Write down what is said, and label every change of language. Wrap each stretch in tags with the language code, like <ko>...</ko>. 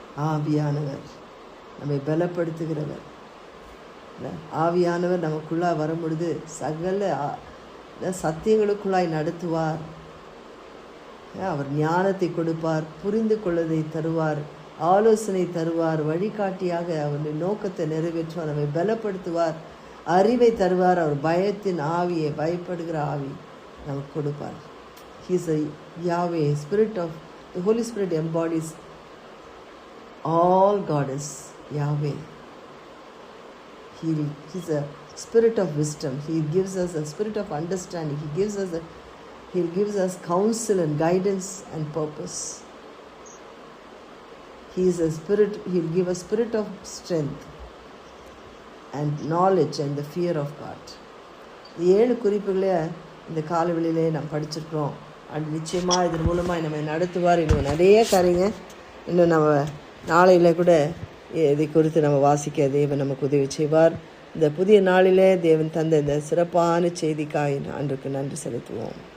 <ta>ஆவியானவர் நம்மை பலப்படுத்துகிறவர். ஆவியானவர் நமக்குள்ளாக வரும் பொழுது சகல சத்தியங்களுக்குள்ளாய் நடத்துவார். அவர் ஞானத்தை கொடுப்பார், புரிந்து கொள்வதை தருவார், ஆலோசனை தருவார், வழிகாட்டியாக அவருடைய நோக்கத்தை நிறைவேற்றுவார், நம்மை பலப்படுத்துவார், அறிவை தருவார். அவர் பயத்தின் ஆவியை, பயப்படுகிற ஆவி நமக்கு கொடுப்பார்.</ta> <en>He is a Yahweh, Spirit of the Holy Spirit embodies all God is Yahweh. He is a spirit of wisdom. He gives us a spirit of understanding. He gives us counsel and guidance and purpose. He is a spirit. He will give a spirit of strength and knowledge and the fear of God.</en> <ta>இந்த 7 குறிப்புகளை இந்த காலவெளியிலே நாம் படிச்சிருக்கிறோம். அது நிச்சயமாக இதன் மூலமாக நம்ம நடத்துவார். இன்னும் நிறைய காரியங்க இன்னும் நம்ம நாளையில் கூட இதை குறித்து நம்ம வாசிக்க தேவன் நமக்கு உதவி செய்வார். இந்த புதிய நாளிலே தேவன் தந்த இந்த சிறப்பான செய்திக்காய் ஆண்டுக்கு நன்றி செலுத்துவோம்.</ta>